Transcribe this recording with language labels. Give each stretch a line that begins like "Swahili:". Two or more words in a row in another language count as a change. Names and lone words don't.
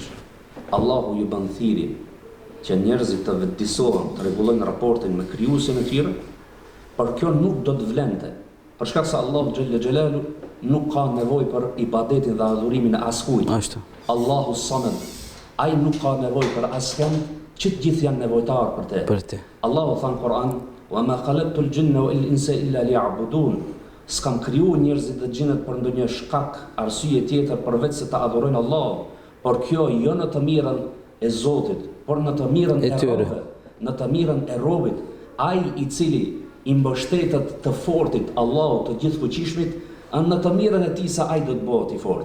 Albanian: Allahu ju bën thirrje që njerëzit të vetëdijsohen, të rregullojnë raportin me krijuesin e tyre, por kjo nuk do të vlente, për shkak se Allahu
Arabic: جل جلاله
Albanian: nuk ka nevojë për ibadetin dhe adhurimin e askujt. Ashtu.
Arabic: الله الصمد,
Albanian: ai nuk ka nevojë për askën, që të gjithë janë nevojtar për te. Për te. Allahu tha në Kur'an:
Arabic: "وما خلقت الجن والإنس إلا ليعبدون."
Albanian: S'kam krijuar njerëzit dhe xhinët për ndonjë shkak, arsye tjetër përveç se ta adhurojnë Allahun, por kjo jo në të mirën e Zotit, por në të mirën e robëve, në të mirën e robit, ai i cili i mbështetet të fortit, Allahut të gjithfuqishmit, në të mirën e tij sa ai do të bëhet i fortë.